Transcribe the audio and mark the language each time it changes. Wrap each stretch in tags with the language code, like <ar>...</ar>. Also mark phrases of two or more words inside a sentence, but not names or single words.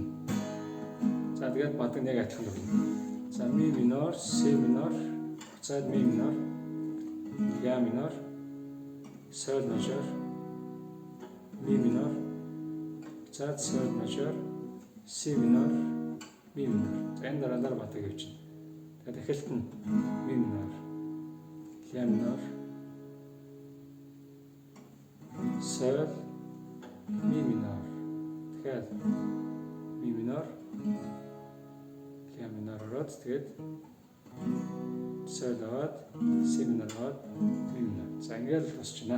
<mn>За тэгээд бодог нэг адилхан байна. За ми минор, си минор, буцаад ми минор, ля минор, соль мажор, ми минор, буцаад соль мажор, си минор, ми минор. Энэ дараалал батаг явж байна. Тэгээд эхэлт нь ми минор, ля минор, соль, ми минор. Тэгэхээр ми минор, ля минор ороод тэгээд соль аваад, си минор аваад, ми минор. За ингээд л босч байна.</mn>